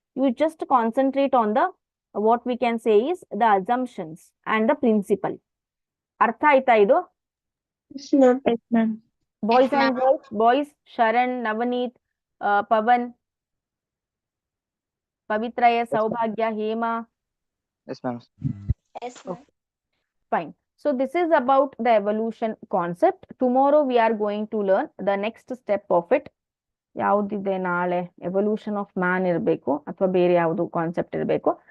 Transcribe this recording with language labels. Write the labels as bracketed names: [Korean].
[English] You just concentrate on the what we can say is the assumptions and the principle. [Kannada] ಅರ್ಥ ಆಯ್ತಾ ಇದು? [English] Yes, ma'am. Yes, ma'am. Boys and girls, boys Sharan, Navneet, Pavan, ಪವಿತ್ರಯ, Saubhagya, Hema. Yes, ma'am. Yes, ma'am. Fine. So this is about the evolution concept. Tomorrow we are going to learn the next step of it. [Kannada] ಯಾವುದಿದೆ ನಾಳೆ? Evolution of man ಇರಬೇಕು ಅಥವಾ ಬೇರೆ ಯಾವುದು concept ಇರಬೇಕು.